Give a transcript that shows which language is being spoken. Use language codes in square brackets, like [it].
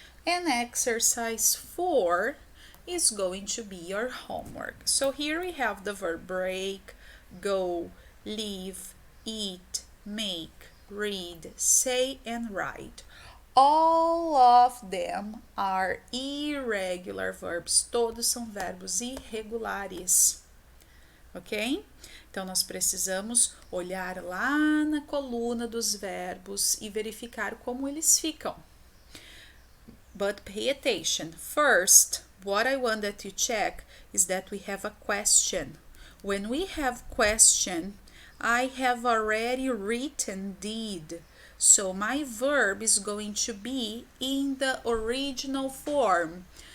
[en] And exercise 4 is going to be your homework. So here we have the verb break, go, leave, eat, make, read, say, and write. All of them are irregular verbs. [pt] Todos são verbos irregulares. Ok? Então, nós precisamos olhar lá na coluna dos verbos e verificar como eles ficam. [en] But pay attention. First, what I want that you check is that we have a question. When we have question, I have already written did. So my verb is going to be in the original form.